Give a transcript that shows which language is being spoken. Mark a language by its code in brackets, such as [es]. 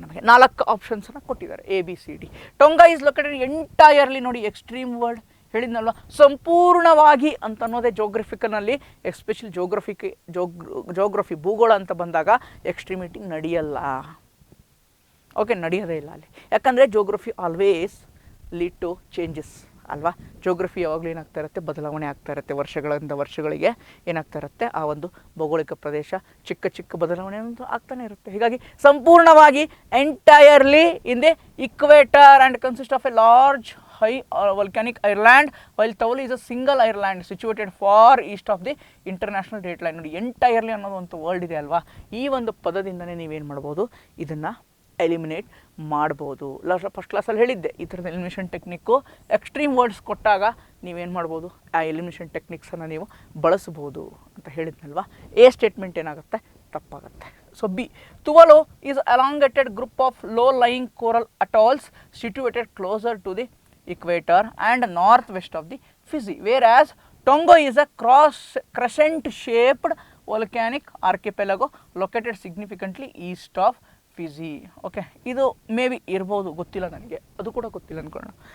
[kn] ನಮಗೆ 4 ಆಪ್ಷನ್ಸನ್ನು ಕೊಟ್ಟಿದ್ದಾರೆ, ABCD. [en] Tonga is located entirely, [kn] ನೋಡಿ ಎಕ್ಸ್ಟ್ರೀಮ್ ವರ್ಡ್ ಹೇಳಿದ್ನಲ್ವ, ಸಂಪೂರ್ಣವಾಗಿ ಅಂತ ಅನ್ನೋದೇ ಜೋಗ್ರಫಿಕಲ್ನಲ್ಲಿ, ಎಸ್ಪೆಷಲಿ ಜೋಗ್ರಫಿ ಭೂಗೋಳ ಅಂತ ಬಂದಾಗ ಎಕ್ಸ್ಟ್ರೀಮಿಟಿ ನಡೆಯಲ್ಲ. ಓಕೆ, ನಡೆಯೋದೇ ಇಲ್ಲ ಅಲ್ಲಿ. ಯಾಕಂದರೆ [en] geography always lead to changes [kn] ಅಲ್ವಾ. ಜೋಗ್ರಫಿ ಯಾವಾಗಲೂ ಏನಾಗ್ತಾ ಇರುತ್ತೆ, ಬದಲಾವಣೆ ಆಗ್ತಾ ಇರುತ್ತೆ. ವರ್ಷಗಳಿಂದ ವರ್ಷಗಳಿಗೆ ಏನಾಗ್ತಾ ಇರುತ್ತೆ, ಆ ಒಂದು ಭೌಗೋಳಿಕ ಪ್ರದೇಶ ಚಿಕ್ಕ ಚಿಕ್ಕ ಬದಲಾವಣೆ ಅಂತೂ ಆಗ್ತಾನೆ ಇರುತ್ತೆ. ಹೀಗಾಗಿ ಸಂಪೂರ್ಣವಾಗಿ [en] Entirely in the equator and consist of a large high volcanic island, while Tuvalu is a single island situated far east of the international date line. [kn] ನೋಡಿ ಎಂಟೈರ್ಲಿ ಅನ್ನೋದು ಒಂದು ವರ್ಡ್ ಇದೆ ಅಲ್ವಾ, ಈ ಒಂದು ಪದದಿಂದನೇ ನೀವೇನು ಮಾಡ್ಬೋದು, ಇದನ್ನು ಎಲಿಮಿನೇಟ್ ಮಾಡ್ಬೋದು. ಫಸ್ಟ್ ಕ್ಲಾಸಲ್ಲಿ ಹೇಳಿದ್ದೆ ಈ ಥರದ ಎಲಿಮಿನೇಷನ್ ಟೆಕ್ನಿಕ್ಕು. ಎಕ್ಸ್ಟ್ರೀಮ್ ವರ್ಡ್ಸ್ ಕೊಟ್ಟಾಗ ನೀವೇನು ಮಾಡ್ಬೋದು, ಆ ಎಲಿಮಿನೇಷನ್ ಟೆಕ್ನಿಕ್ಸನ್ನು ನೀವು ಬಳಸ್ಬೋದು ಅಂತ ಹೇಳಿದ್ನಲ್ವಾ. ಎ ಸ್ಟೇಟ್ಮೆಂಟ್ ಏನಾಗುತ್ತೆ, ತಪ್ಪಾಗುತ್ತೆ. [en] So B, Tuvalu is elongated group of low-lying coral atolls situated closer to the equator and northwest of the Fiji, whereas Tonga is a crescent-shaped volcanic archipelago located significantly east of Fiji. Okay, [kn] ಇದು [en] maybe [kn] ಇರ್ಬೋದು, ಗೊತ್ತಿಲ್ಲ ನನಗೆ, ಅದು ಕೂಡ ಗೊತ್ತಿಲ್ಲ ಅಂದ್ಕೊಳ್ಳೋಣ.